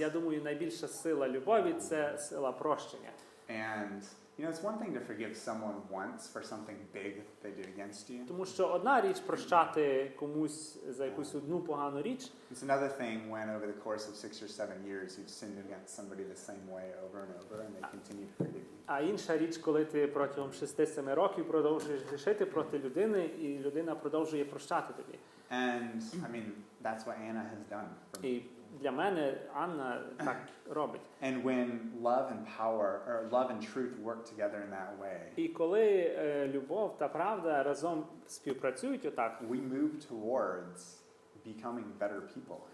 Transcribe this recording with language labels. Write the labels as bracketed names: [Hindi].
[Ukrainian] Я думаю, найбільша сила любові – це сила прощення. [English] And you know, it's one thing to forgive someone once for something big they did against you. [Ukrainian] Тому що одна річ прощати комусь за якусь одну погану річ. [English] It's another thing when over the course of 6 or 7 years you've sinned against somebody the same way over and over and they continue to forgive you. [Ukrainian] А інша річ, коли ти протягом 6-7 років продовжуєш грішити проти людини, і людина продовжує прощати тобі. [English] And I mean, that's what Anna has done for me. [Ukrainian] І для мене Анна так робить. [English] And when love and power, or love and truth work together in that way, [Ukrainian] І коли любов та правда разом співпрацюють отак, [English] we move towards becoming better people who